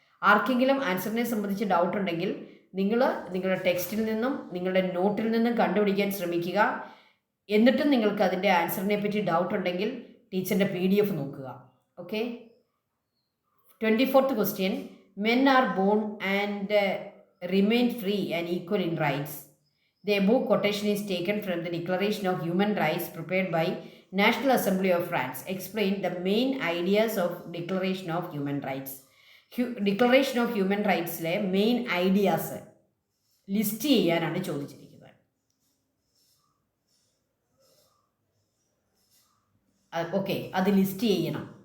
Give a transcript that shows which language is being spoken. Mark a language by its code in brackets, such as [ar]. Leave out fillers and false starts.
[ml] ആർക്കെങ്കിലും ആൻസറിനെ സംബന്ധിച്ച് ഡൗട്ട് ഉണ്ടെങ്കിൽ നിങ്ങൾ നിങ്ങളുടെ ടെക്സ്റ്റിൽ നിന്നും നിങ്ങളുടെ നോട്ടിൽ നിന്നും കണ്ടുപിടിക്കാൻ ശ്രമിക്കുക. എന്നിട്ടും നിങ്ങൾക്ക് അതിൻ്റെ ആൻസറിനെ പറ്റി ഡൗട്ട് ഉണ്ടെങ്കിൽ ടീച്ചറിൻ്റെ PDF നോക്കുക. Okay, 24th question. [en] Men are born and remain free and equal in rights. The above quotation is taken from the Declaration of Human Rights prepared by National Assembly of France. Explain the main ideas of Declaration of Human Rights. [ml] Declaration of Human Rights-ലെ main ideas list ചെയ്യാനാണ് ചോദിച്ചിരിക്കുന്നത്. Okay, അത് list ചെയ്യണം.